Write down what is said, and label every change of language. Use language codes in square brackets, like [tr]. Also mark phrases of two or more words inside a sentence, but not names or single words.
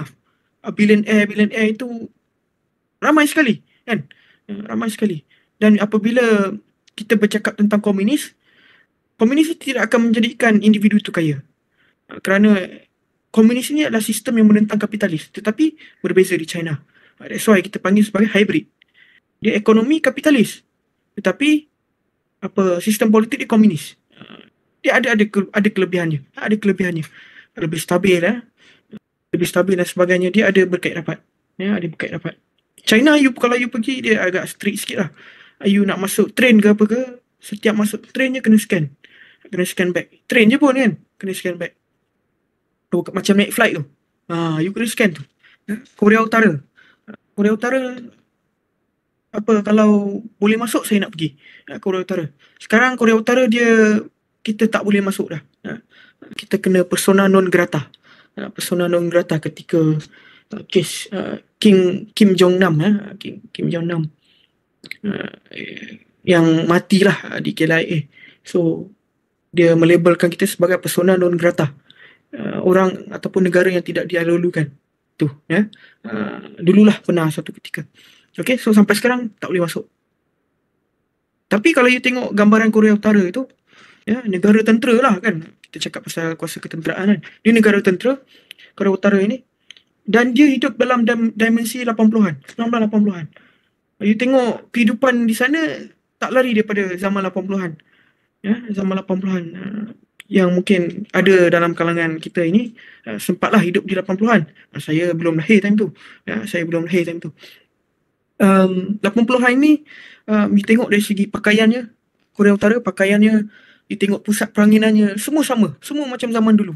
[ms] Billionaire itu ramai sekali. Kan? Ramai sekali. Dan apabila kita bercakap tentang komunis itu tidak akan menjadikan individu itu kaya. Kerana komunis ini adalah sistem yang menentang kapitalis, tetapi berbeza di China. [en] That's why [ms] kita panggil sebagai hybrid. Dia ekonomi kapitalis, tetapi sistem politik dia komunis. Dia ada kelebihannya. Lebih stabil, dan sebagainya. Dia ada berkait rapat. China, kalau you pergi, dia agak strict sikit lah. You nak masuk train ke apa ke, setiap masuk trainnya kena [en] scan bag. [ms] Train je pun kan, kena [en] scan bag. [ms] Macam naik flight tu. You kena scan tu. Korea Utara kalau boleh masuk saya nak pergi Korea Utara. Sekarang Korea Utara kita tak boleh masuk dah. Kita kena [la] persona non grata. Persona non grata [ms] ketika kes Kim Jong Nam Kim Jong Nam yang matilah di KLIA. So dia melabelkan kita sebagai [la] persona non grata, [ms] orang ataupun negara yang tidak dialulukan tu dululah pernah satu ketika. [en] Okay, so [ms] sampai sekarang tak boleh masuk. Tapi kalau you tengok gambaran Korea Utara itu, negara tentera lah kan, kita cakap pasal kuasa ketenteraan kan, dia negara tentera Korea Utara ini, dan dia hidup dalam dimensi 80-an, 1980-an. You tengok kehidupan di sana tak lari daripada zaman 80-an. Zaman 80-an yang mungkin ada dalam kalangan kita ini sempatlah hidup di 80-an. Saya belum lahir time tu. 80-an ini you tengok dari segi pakaiannya, Korea Utara pakaiannya, you tengok pusat peranginannya, semua sama, semua macam zaman dulu.